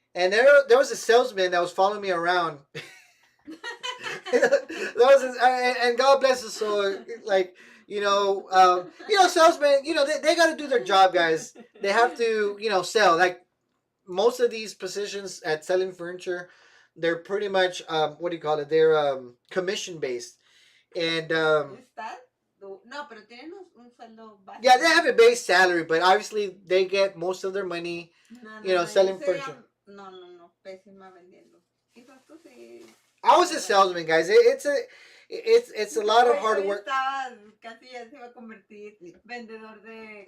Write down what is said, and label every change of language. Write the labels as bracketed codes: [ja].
[en] And there was a salesman that was following me around. And God bless his soul. Like, salesmen, they got to do their job, guys. They have to, sell. Like, most of these positions at selling furniture, they're pretty much, what do you call it? They're commission based. And, [es] no, pero tienen un sueldo básico. [en] yeah, they have a base salary, but obviously they get most of their money, selling furniture. [es] No, pésima vendiendo. Quizás tú sí. [en] I was a salesman, guys. It's a lot of hard work. [es] Casi ya se iba a convertir vendedor de